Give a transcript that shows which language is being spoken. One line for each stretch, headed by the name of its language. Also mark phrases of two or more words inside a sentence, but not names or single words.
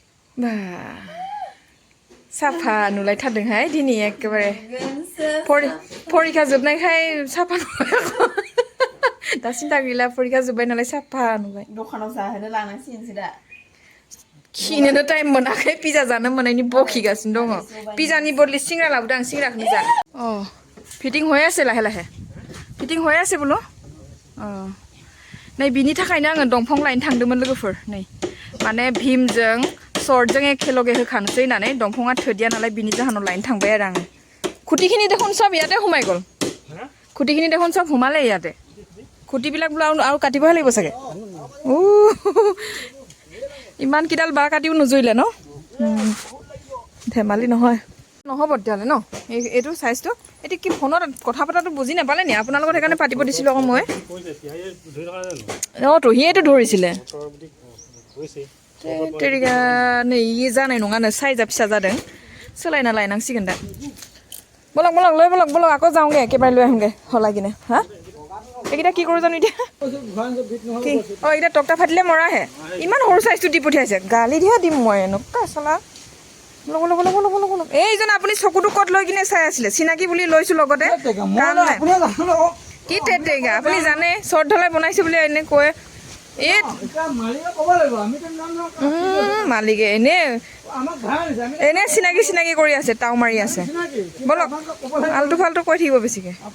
Bodo: बा साफा नुलायथारदोंहाय दिनै एखेबारे फरिखा जोबनायखाय साफा नुबाय दा सिन्था गैला फरिखा जोब्बाय नालाय साफा नुबाय दखानाव जाहोनो लांनांसिगोनसो दा खिनोनो टाइम मोनाखै पिज्जा जानो मोननायनि बखिगासिनो दङ पिज्जानि बदले सिंग्रा लाबोदों आं सिंग्राखौनो जा अ फिटिं
Assamese: হৈ আছে লাহে লাহে
Bodo: फिटिं
Assamese: হৈ আছে
Bodo: बोलो अ नै बिनि थाखायनो आङो दंफां लायनो थांदोंमोन लोगोफोर नै माने भीमजों सर्टजों एखेलगे होखानोसै होननानै दंफाङा थोदिया नालाय बिनि जाहोनाव लायनो थांबाय आरो आङो
Assamese: खुटिখিনি দেখোন সব ইয়াতে সোমাই গ'ল খুঁটিখিনি দেখোন সব সোমালে ইয়াতে খুঁটিবিলাক বোলো আৰু কাটিবহে লাগিব চাগে ইমান কিডাল বাঁহ কাটিও নুজুৰিলে ন ধেমালি নহয় নহ'ব তেতিয়াহ'লে ন এইটো চাইজটো এতিয়া কি ফোনত কথা পতাটো বুজি নাপালে নি আপোনাৰ লগত সেইকাৰণে পাতিব দিছিলোঁ আকৌ মই অঁ তহিয়েইটো ধৰিছিলে
Bodo: तेरिगा नै इ जानाय नङानो साइजआ फिसा जादों सोलायना लायनांसिगोन दा
Assamese: বলক বলক লৈ বলক বলক আকৌ যাওঁগে একেবাৰে লৈ আহিমগে হলাগিনে হা এইকেইটা কি কৰোঁ জানো এতিয়া কি অঁ এইকেইটা টকটা ফাটিলে মৰাহে ইমান সৰু চাইজটো দি পঠিয়াইছে গালি দিয়া দিম মই এনেকুৱা চলা বলক বলক বলক বলক বলক এইজন আপুনি চকুটো ক'ত লৈ কিনে চাই আছিলে চিনাকি বুলি লৈছোঁ লগতে কাম নাই কি তেৰিগা আপুনি জানে চৰ্ট ঢলাই বনাইছে বুলি এনে কয় মালিকে এনে এনে চিনাকি চিনাকি কৰি আছে টাও মাৰি আছে বলক আলটু ফাল্টু কৈ থাকিব বেছিকে